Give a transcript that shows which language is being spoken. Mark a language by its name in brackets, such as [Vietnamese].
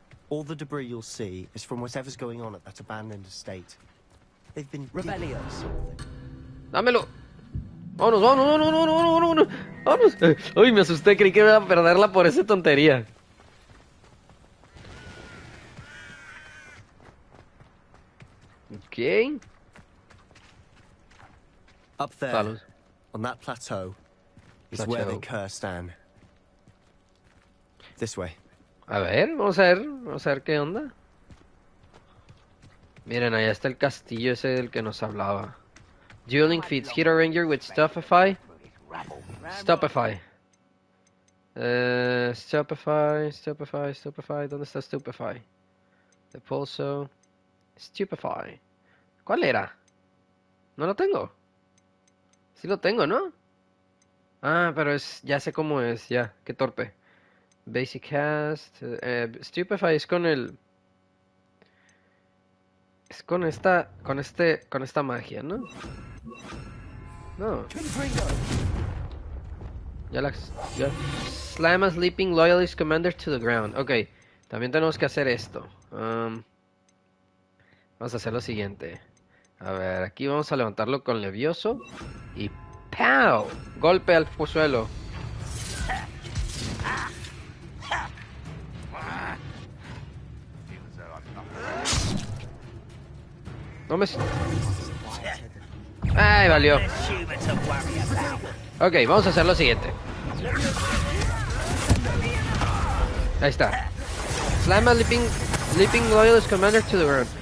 [English] All the debris you'll see is from whatever's going on at that abandoned estate. They've been digging up something. [Spanish] Dámelo. Vámonos. Uy, me asusté, creí que iba a perderla por esa tontería. Ok. [English] Up there, Salos. on that plateau, is where they cursed Anne. This way. [Spanish] A ver, vamos a ver qué onda. Miren, allá está el castillo ese del que nos hablaba. [English] Dueling feats. Hit a ranger with Stupefy. Stupefy. [Spanish] Stupefy. ¿Dónde está Stupefy? The Pulso. Stupefy. ¿Cuál era? No lo tengo. Sí lo tengo, ¿no? Ah, pero ya sé cómo es, ya. Qué torpe. [English] Basic cast. [Spanish] Stupefy es con el... Es con esta magia, ¿no? No. Ya. [English] Slam a sleeping loyalist commander to the ground. Ok. [Spanish] También tenemos que hacer esto. Vamos a hacer lo siguiente. A ver, aquí vamos a levantarlo con levioso. Y ¡pow! Golpe al suelo. No me... ¡Ay, valió! Ok, vamos a hacer lo siguiente. Ahí está. [English] Slam a Leaping Loyalist Commander to the ground.